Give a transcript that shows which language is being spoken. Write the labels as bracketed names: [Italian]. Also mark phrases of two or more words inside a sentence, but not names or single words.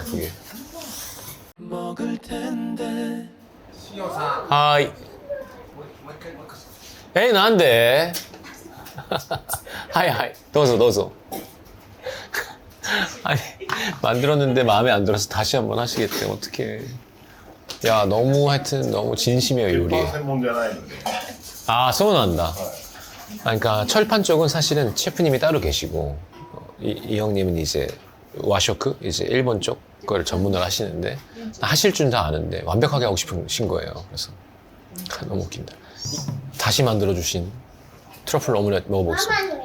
[Korean] 그게. 하이. [Japanese] ええ、なんで。はい、はい。どうぞ. [Korean] 아니, 만들었는데 마음에 안 들어서 다시 한번 하시겠대. 어떡해. 야, 하여튼 너무 진심이에요, 요리에. [Japanese] 専門じゃないので。 [Korean] 아, 서운한다. 그러니까 철판 쪽은 사실은 셰프님이 따로 계시고, 이 형님은 이제 와쇼크, 이제 일본 쪽 걸 전문을 하시는데, 하실 줄 다 아는데 완벽하게 하고 싶으신 거예요. 그래서 너무 웃긴다. 다시 만들어주신 트러플 오므라이스 먹어보겠습니다.